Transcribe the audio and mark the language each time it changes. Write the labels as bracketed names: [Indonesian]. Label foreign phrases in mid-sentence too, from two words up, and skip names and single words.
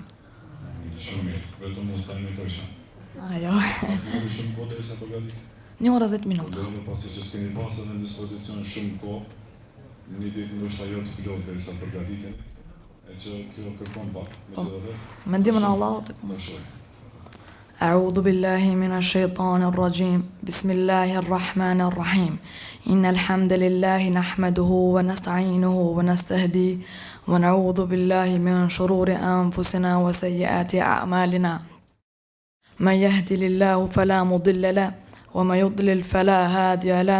[Albanian] Shumë mirë, vetëm mos ta imitoj shumë. Ajo. Kemi shumë kohë derisa përgatit. 1 orë 10 minuta. Dhe edhe pasi që s'keni pasur në dispozicion shumë kohë, një ditë ndoshta jo të plot derisa përgatiten, e që kjo kërkon pak, megjithatë. Mendimin e Allahut. Ta shoh. [Arabic] أعوذ بالله من الشيطان الرجيم بسم الله الرحمن الرحيم إن الحمد لله نحمده ونستعينه ونستهديه ونعوذ بالله من شرور أنفسنا وسيئات أعمالنا من يهدي الله فلا مضل له ومن يضلل فلا هادي له